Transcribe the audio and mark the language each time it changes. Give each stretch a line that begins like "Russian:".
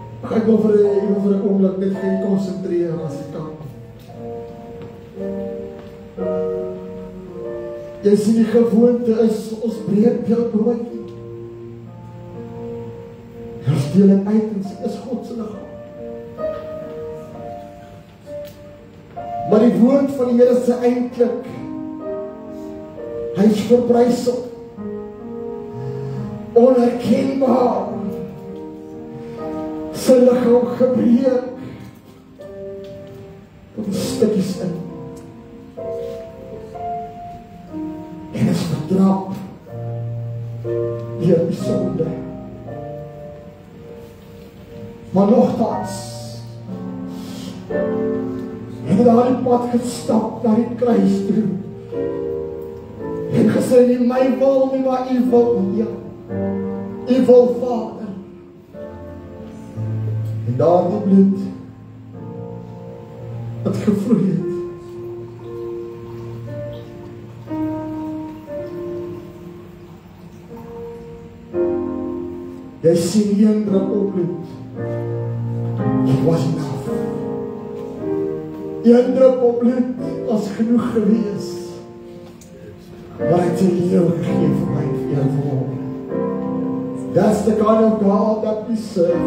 Afrikaans: Ek wil vir 'n oomblik net gekonsentreer as ek kan. Jy sien die gewoonte is, ons breek jou broodjie. Ons deel het uit en sê, is God se liggaam. Maar die woord van die Here is eintlik, hy is verbrysel, onherkenbaar, sy liggaam gebreek, tot die stukkies in. En is vertrap deur die sonde. Maar nogtans het hy daar die pad gestap na die kruis toe en gesê, nie my wil nie, maar u wil, ja, u wil, Vader. En daar die bloed wat gevloei het, jy sien een druppel bloed.
English: It was enough.
Afrikaans: Een druppel bloed was genoeg gewees. Maar hy het sy lewe gegee vir my en vir jou vanmôre.
English: That's the kind of God that we serve.